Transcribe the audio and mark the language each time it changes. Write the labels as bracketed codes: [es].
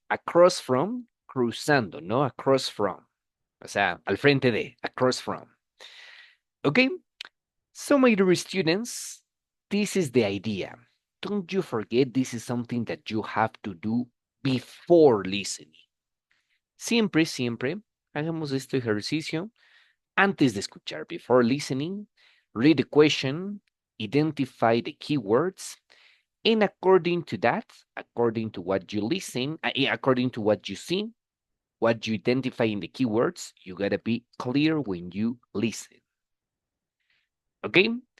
[en] Across from, [es] cruzando, no [en] across from. [es] O sea, al frente de, [en] across from. Okay? So, my dear students, this is the idea. Don't you forget this is something that you have to do before listening. [es] Siempre, siempre hagamos este ejercicio antes de escuchar, [en] before listening. Read the question, identify the keywords, and according to that, according to what you listen, according to what you see, what you identify in the keywords, you gotta be clear when you listen. Okay?